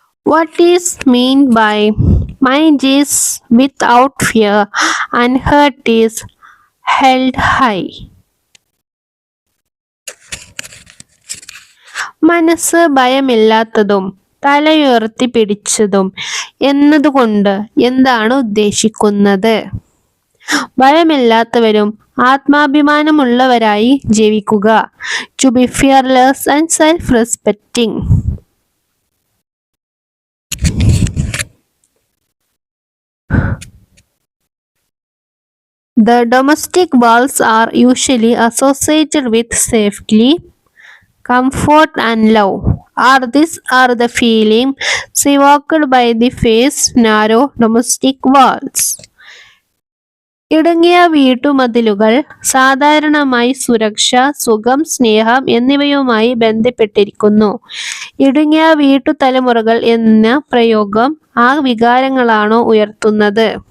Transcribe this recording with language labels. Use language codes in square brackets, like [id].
[en] What is meant by mind is without fear and heart is held high? [ml] മനസ്സ് ഭയമില്ലാത്തതും തലയുയർത്തി പിടിച്ചതും എന്നതുകൊണ്ട് എന്താണ് ഉദ്ദേശിക്കുന്നത്? ഭയമില്ലാത്തവരും ആത്മാഭിമാനമുള്ളവരായി ജീവിക്കുക. [en] To be fearless and self-respecting. The domestic walls are usually associated with safety, comfort and love. These are the feelings evoked by the phrase narrow domestic walls. [ml] ഇടുങ്ങിയ വീട്ടുമതിലുകൾ സാധാരണമായി സുരക്ഷ, സുഖം, സ്നേഹം എന്നിവയുമായി ബന്ധപ്പെട്ടിരിക്കുന്നു. ഇടുങ്ങിയ വീട്ടുതലമുറകൾ എന്ന പ്രയോഗം ആ വികാരങ്ങളാണോ ഉയർത്തുന്നത്?